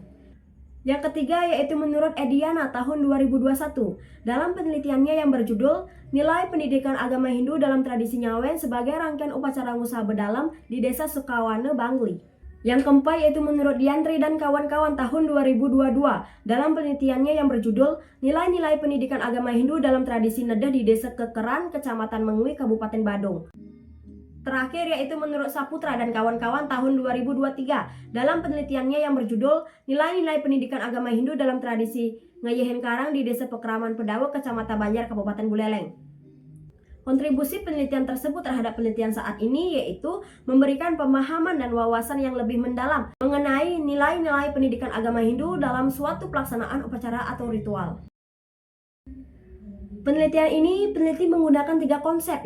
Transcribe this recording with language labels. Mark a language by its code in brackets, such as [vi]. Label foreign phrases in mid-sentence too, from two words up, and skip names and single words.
[id] Yang ketiga yaitu menurut Ediana tahun 2021 dalam penelitiannya yang berjudul Nilai Pendidikan Agama Hindu dalam Tradisi Nyawen sebagai rangkaian upacara Ngusa Bedalam di Desa Sukawana, Bangli. Yang keempat yaitu menurut Diandri dan kawan-kawan tahun 2022 dalam penelitiannya yang berjudul Nilai-nilai Pendidikan Agama Hindu dalam Tradisi Nedah di Desa Kekeran, Kecamatan Mengwi, Kabupaten Badung. Terakhir yaitu menurut Saputra dan kawan-kawan tahun 2023 dalam penelitiannya yang berjudul Nilai-nilai Pendidikan Agama Hindu dalam Tradisi Ngayehen Karang di Desa Pekeraman Pedawa, Kecamatan Banjar, Kabupaten Buleleng. Kontribusi penelitian tersebut terhadap penelitian saat ini yaitu memberikan pemahaman dan wawasan yang lebih mendalam mengenai nilai-nilai pendidikan agama Hindu dalam suatu pelaksanaan upacara atau ritual. Penelitian ini peneliti menggunakan 3 konsep.